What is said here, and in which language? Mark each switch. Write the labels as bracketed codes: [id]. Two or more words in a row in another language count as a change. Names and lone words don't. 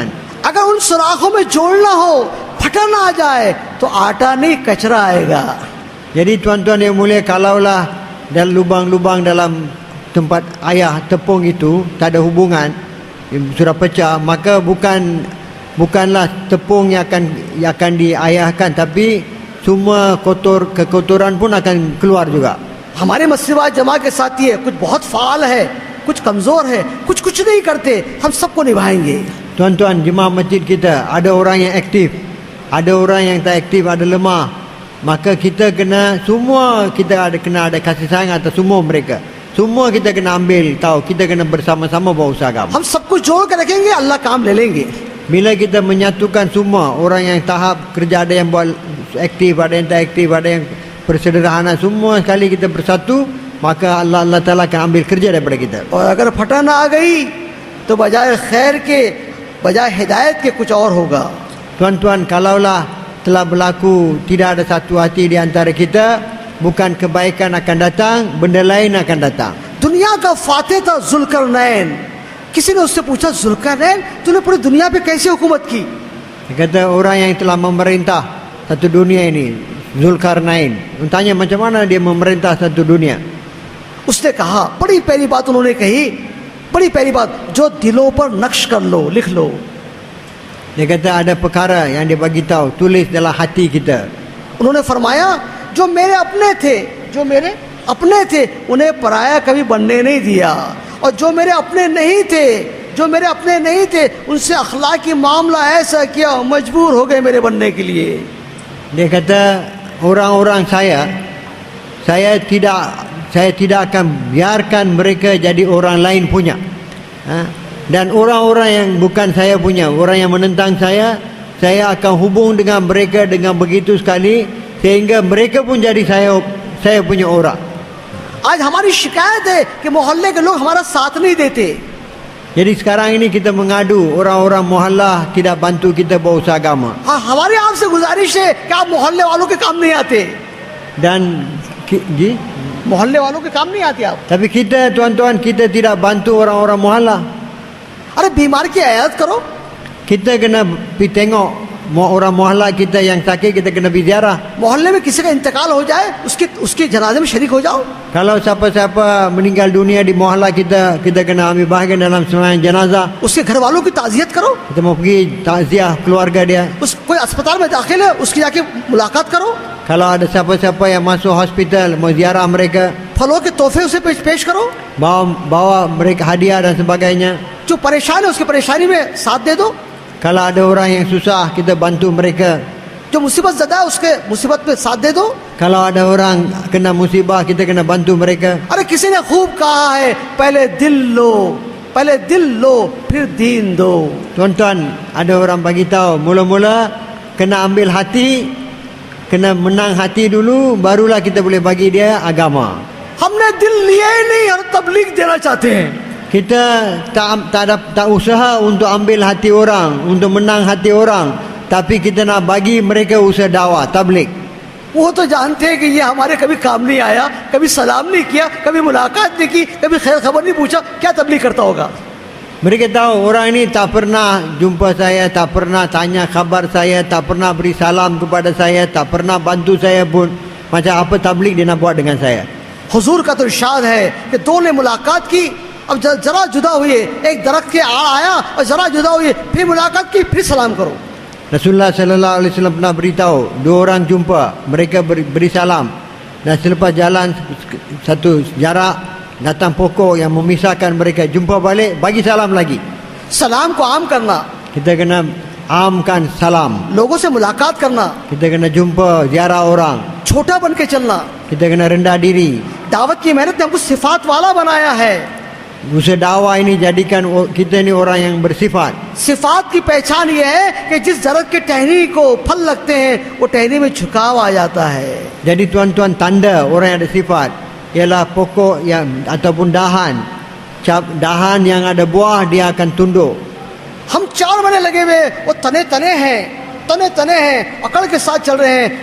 [hi] अगर उन सुराखों में जोड़ ना हो, फटन आ जाए, तो आटा नहीं कचरा आएगा। [ms] Jadi tuan-tuan yang mulia, kalaulah dalam lubang-lubang dalam tempat ayah tepung itu tak ada hubungan, sudah pecah, maka bukanlah tepung yang akan diayahkan, tapi semua kekotoran pun akan keluar juga. [hi] हमारे मस्जिद जमा के साथी है, कुछ बहुत फाल है, कुछ कमजोर है, कुछ नहीं करते, हम सबको निभाएंगे। [ms] Tuan-tuan jemaah masjid kita, ada orang yang aktif, ada orang yang tak aktif, ada lemah. Maka kita kena ada kasih sayang atas semua mereka. Semua kita kena ambil tahu, kita kena bersama-sama berusaha agama. [hi] हम सबको जोड़ के रखेंगे, अल्लाह काम ले लेंगे। [ms] Bila kita menyatukan semua, orang yang tahap kerja, ada yang buat aktif, ada yang tak aktif, ada yang bersederhana, semua sekali kita bersatu, maka Allah Ta'ala akan ambil kerja daripada kita. [hi] और अगर फटन आ गई तो बजाय खैर के, बजाय हिदायत के कुछ और होगा। [ms] Tuan-tuan, kalaulah telah berlaku tidak ada satu hati di antara kita, bukan kebaikan akan datang, benda lain akan datang. [hi] दुनिया का फातेह था जुल्करनैन। किसी ने उससे पूछा, जुल्करनैन तूने पूरी दुनिया पे कैसे हुकूमत की? [ms] Dia kata orang yang telah memerintah satu dunia ini, Zulkarnain. Tanya macam mana dia memerintah satu dunia. [hi] उसने कहा, बड़ी पहली बात उन्होंने कही, बड़ी पहली बात, जो दिलों पर नक्श कर लो, लिख लो। [ms] Dia kata ada perkara yang dia bagi tahu, tulis dalam hati kita. [hi] उन्होंने फरमाया, जो मेरे अपने थे उन्हें पराया कभी बनने नहीं दिया, और जो मेरे अपने नहीं थे उनसे अखलाकी मामला ऐसा किया, मजबूर हो गए मेरे बनने के लिए। [ms] Dia kata orang-orang saya tidak akan biarkan mereka jadi orang lain punya. Dan orang-orang yang bukan saya punya, orang yang menentang saya akan hubung dengan mereka dengan begitu sekali sehingga mereka pun jadi saya punya orang. [hi] आज हमारी शिकायत है कि मोहल्ले के लोग हमारा साथ नहीं देते। [ms] Jadi sekarang ini kita mengadu orang-orang muhallah tidak bantu kita berusaha agama. [hi] हाँ, हमारी आपसे गुजारिश है कि आप मोहल्ले वालों के काम नहीं आते। [ms] Dan [hi] मोहल्ले वालों के काम नहीं आते आप। [ms] tapi kita tuan-tuan, kita tidak bantu orang-orang muhallah. [hi] अरे बीमार की आयात करो। [ms] Kita kena pergi tengok orang muhallah kita yang sakit, kita kena pergi ziarah. [hi] मोहल्ले में किसी का इंतकाल हो जाए, उसके जनाजे में शरीक हो जाओ। [ms] Kalau siapa-siapa meninggal dunia di muhallah kita kena ambil bahagian dalam sembahyang jenazah. [hi] उसके घर वालों की ताज़ियत करो। [ms] Kita mau pergi takziah keluarga dia. [hi] कोई अस्पताल में दाखिल है, उसकी जाके मुलाकात करो। [ms] Kalau ada siapa-siapa yang masuk hospital, mau ziarah mereka, [hi] फलों के तोहफे उसे पेश करो। [ms] bawa mereka hadiah dan sebagainya. [hi] जो परेशान है उसकी परेशानी में साथ दे दो। [ms] Kalau ada orang yang susah, kita bantu mereka. [hi] जो मुसीबत ज़दा है उसके मुसीबत में साथ दे दो। [ms] Kalau ada orang kena musibah, kita kena bantu mereka. [hi] अरे किसी ने खूब कहा है, पहले दिल लो फिर दीन दो। [ms] Tuan-tuan, ada orang bagi tahu, mula-mula kena ambil hati, kena menang hati dulu, barulah kita boleh bagi dia agama. [hi] हमने दिल लिया ही नहीं और तबलीग देना चाहते हैं। [ms] Kita tak usaha untuk ambil hati orang, untuk menang hati orang, tapi kita nak bagi mereka usaha dakwah, tabligh. [hi] वो तो जानते हैं कि ये हमारे कभी काम नहीं आया, कभी सलाम नहीं किया, कभी मुलाकात नहीं की, कभी खैर खबर नहीं पूछा, क्या तबलीग करता होगा। [ms] Mereka tahu orang ini tak pernah jumpa saya, tak pernah tanya khabar saya, tak pernah beri salam kepada saya, tak pernah bantu saya pun. Macam apa tabligh dia nak buat dengan saya? [hi] हुजूर का तो इरशाद है कि दो ने मुलाकात की, अब जरा जुदा हुए, एक दरख्त के आड़ आया और जरा जुदा हुए, फिर मुलाकात की, फिर सलाम करो। [ms] Rasulullah [ar] صلى الله عليه وسلم [ms] pernah beritahu, dua orang jumpa, mereka beri salam, dan selepas jalan satu jarak, datang pokok yang memisahkan mereka, jumpa balik, bagi salam lagi. [hi] सलाम को आम करना, [ms] Kita kena amkan salam. [hi] लोगों से मुलाकात करना, [ms] Kita kena jumpa, ziarah orang. [hi] छोटा बन के चलना। [ms] Kita kena rendah diri. [hi] दावत की मेहनत ने हमको सिफात वाला बनाया है। [ms] Usaha dakwah ini jadikan kita ni orang yang bersifat. [hi] सिफात की पहचान ये है कि जिस दरख्त के टहनी को फल लगते हैं वो टहनी में झुकाव आ जाता है। [ms] Jadi tuan-tuan, tanda orang yang ada sifat ialah pokok yang ataupun dahan yang ada buah dia akan tunduk. [hi] हम 4 महीने लगे हुए, वो तने तने हैं, अकड़ के साथ चल रहे हैं।